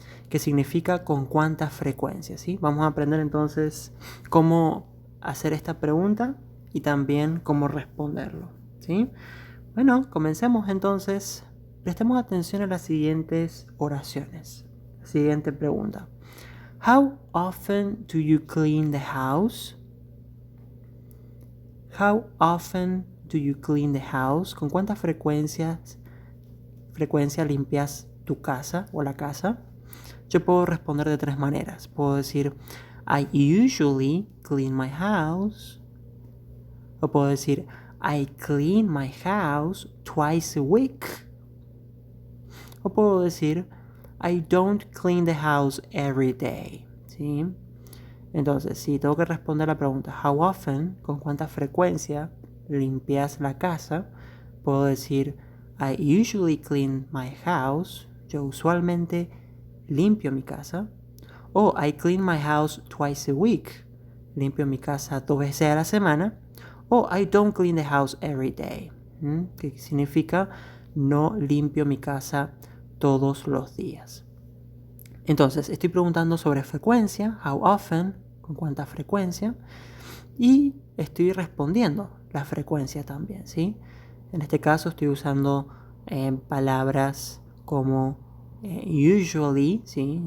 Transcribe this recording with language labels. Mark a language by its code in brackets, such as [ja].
[es] Que significa con cuánta frecuencia, ¿sí? Vamos a aprender entonces cómo hacer esta pregunta y también cómo responderlo, ¿sí? Bueno, comencemos entonces. Prestemos atención a las siguientes oraciones. Siguiente pregunta. [en] How often do you clean the house? How often do you clean the house? [es] ¿Con cuánta frecuencia limpias tu casa o la casa? Yo puedo responder de tres maneras. Puedo decir, [en] I usually clean my house. [es] O puedo decir, [en] I clean my house twice a week. [es] O puedo decir, [en] I don't clean the house every day. ¿Sí? [es] Entonces, si tengo que responder la pregunta, [en] how often, [es] con cuánta frecuencia limpias la casa, puedo decir, [en] I usually clean my house. [es] Yo usualmente limpio mi casa. [en] O I clean my house twice a week. [es] Limpio mi casa 2 veces a la semana. [en] O I don't clean the house every day. [es] Que significa no limpio mi casa todos los días. Entonces, estoy preguntando sobre frecuencia, [en] how often, [es] con cuánta frecuencia, y estoy respondiendo la frecuencia también, ¿sí? En este caso estoy usando palabras como usually, ¿sí?